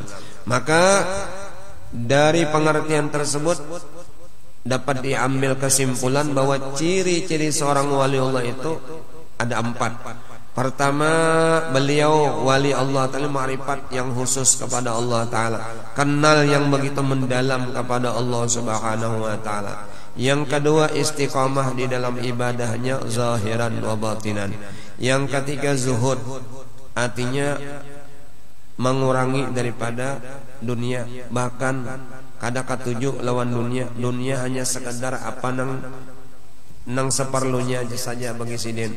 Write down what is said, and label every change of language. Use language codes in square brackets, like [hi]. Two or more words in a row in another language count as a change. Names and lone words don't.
[id] Maka dari pengertian tersebut dapat diambil kesimpulan bahwa ciri-ciri seorang waliullah itu ada 4. Pertama, beliau wali Allah Ta'ala, ma'rifat yang khusus kepada Allah Ta'ala, kenal yang begitu mendalam kepada Allah Subhanahu wa Ta'ala. Yang kedua, istiqamah di dalam ibadahnya [ar] zahiran wa batinan. [id] Yang ketiga, zuhud, artinya mengurangi daripada dunia, bahkan [bjn] kada katuju lawan dunia. Dunia hanya sekedar apa nang seperlunya saja bagi sidin.